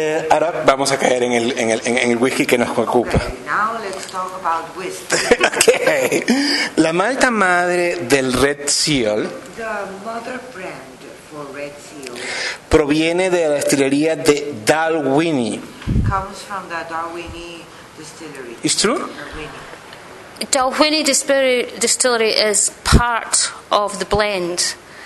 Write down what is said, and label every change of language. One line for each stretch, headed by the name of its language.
Spanish: Ahora vamos a caer en el whisky que nos ocupa.
English: Okay, now let's talk about whisky.
Spanish: Okay. La malta madre del Red Seal,
English: the mother brand for Red Seal,
Spanish: proviene de la destilería de Dalwhinnie.
English: Comes from the Dalwhinnie distillery. Is true? Dalwhinnie distillery is part of the blend.